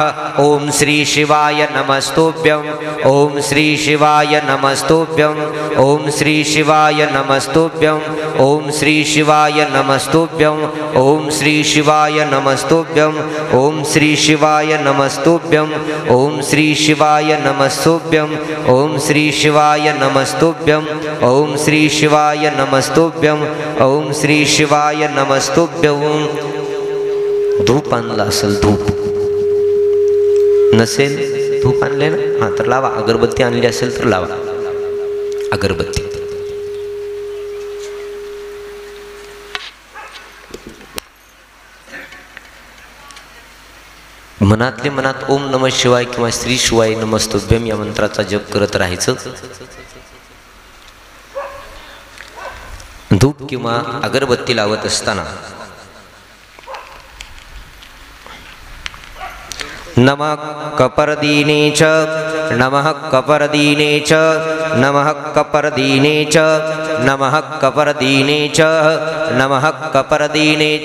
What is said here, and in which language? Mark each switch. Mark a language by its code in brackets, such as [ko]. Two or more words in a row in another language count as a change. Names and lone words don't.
[sa] ओम श्री शिवाय नमस्तुभ्यं ओम श्री शिवाय नमस्तुभ्यं ओम श्री शिवाय नमस्तुभ्यं ओम श्री शिवाय नमस्तुभ्यं ओम श्री शिवाय नमस्तुभ्यं ओम श्री शिवाय नमस्तुभ्यं ओम श्री शिवाय नमस्तुभ्यं ओम श्री शिवाय नमस्तुभ्यं ओम श्री शिवाय नमस्तुभ्यं ओम श्री शिवाय नमस्तुभ्यं. [mr] धूप आणला असेल, धूप नसेल, धूप आणले ना, हां तर लावा. अगरबत्ती आणली असेल तर लावा अगरबत्ती. मनातले मनात [sa] ओम नमः शिवाय [mr] किंवा [sa] श्री शिवाय नमस्तुभ्यम [mr] या मंत्राचा जप करत राहायचं. धूप किंवा अगरबत्ती लावत असताना [sa] नमः कपर्दीने च नमः कपर्दीने च नमः कपर्दीने च नमः कपर्दीने च नमः कपर्दीने च.